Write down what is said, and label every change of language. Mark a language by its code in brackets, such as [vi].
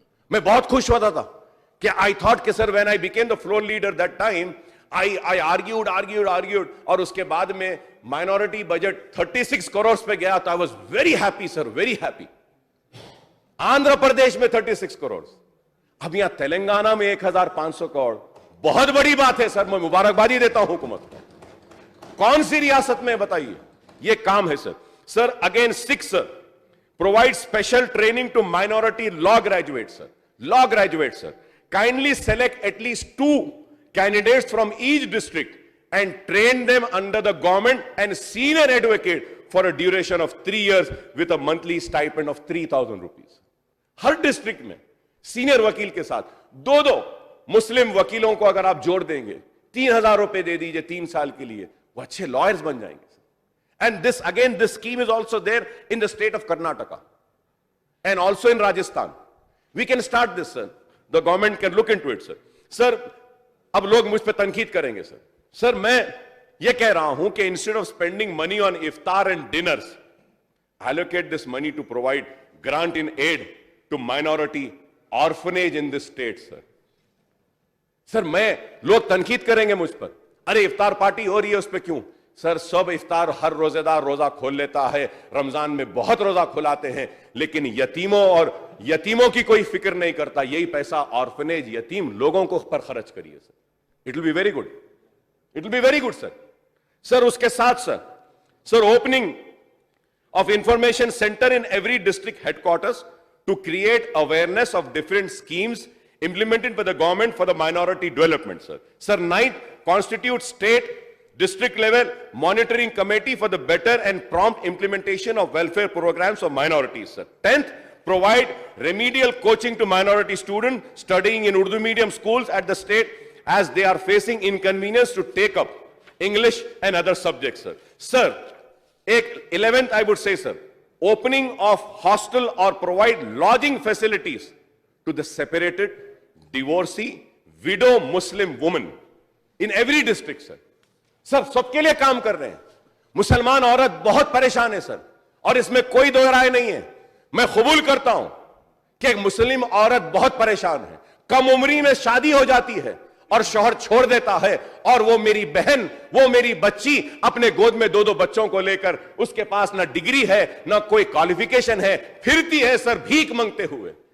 [hi] मैं बहुत खुश होता था कि [en] I thought कि sir when I became the floor leader that time I argued [hi] और उसके बाद में माइनॉरिटी बजट 36 करोड़ पे गया तो [en] I was very happy sir, very happy. [hi] Andhra Pradesh में 36 करोड़, अब यहां तेलंगाना में 1500 करोड़, बहुत बड़ी बात है सर, मैं मुबारकबादी देता हूं हुकूमत को। कौन सी रियासत में बताइए ये काम है sir. [en] Sir again 6 provide special training to minority law graduate sir, law graduate sir, kindly select at least 2 candidates from each district and train them under the government and senior advocate for a duration of 3 years with a monthly stipend of 3,000 rupees. [hi] हर district में senior वकील के साथ 2 मुस्लिम वकीलों को अगर आप जोड़ देंगे 3,000 रुपए दे दीजिए 3 साल के लिए, वो अच्छे लॉयर्स बन जाएंगे। [en] And this again this scheme is also there in the state of Karnataka and also in Rajasthan. We can start this sir, the government can look into it sir. [hi] Sir अब लोग मुझ पर तनकीद करेंगे सर, सर मैं ये कह रहा हूं कि [en] Instead of spending money on iftar and dinners, allocate this money to provide grant in aid to minority orphanage in this state sir. [hi] Sir मैं, लोग तनकीद करेंगे मुझ पर, अरे इफ्तार पार्टी हो रही है उस पर क्यों? सर सब इफ्तार हर रोजेदार रोजा खोल लेता है, रमजान में बहुत रोजा खुलाते हैं, लेकिन यतीमों की कोई फिक्र नहीं करता। यही पैसा ऑर्फनेज यतीम लोगों को पर खर्च करिए sir, [en] It will be very good, it will be very good sir. Sir [hi] उसके साथ [en] Sir opening of information center in every district headquarters to create awareness of different schemes implemented by the government for the minority development sir. Sir 9th, constitute state district level monitoring committee for the better and prompt implementation of welfare programs of minorities sir. 10th, provide remedial coaching to minority students studying in Urdu medium schools at the state as they are facing inconvenience to take up English and other subjects sir. Sir 11th, I would say, sir, opening of hostel or provide lodging facilities to the separated, divorcee, widow Muslim woman in every district, sir. [hi] Sir सबके लिए काम कर रहे हैं। मुसलमान औरत बहुत परेशान है सर, और इसमें कोई दो राय नहीं है। मैं कबूल करता हूं कि एक मुस्लिम औरत बहुत परेशान है, कम उम्री में शादी हो जाती है और शौहर छोड़ देता है, और वो मेरी बहन, वो मेरी बच्ची अपने गोद में 2 बच्चों को लेकर, उसके पास ना डिग्री है ना कोई क्वालिफिकेशन है, फिरती है सर भीख मांगते हुए।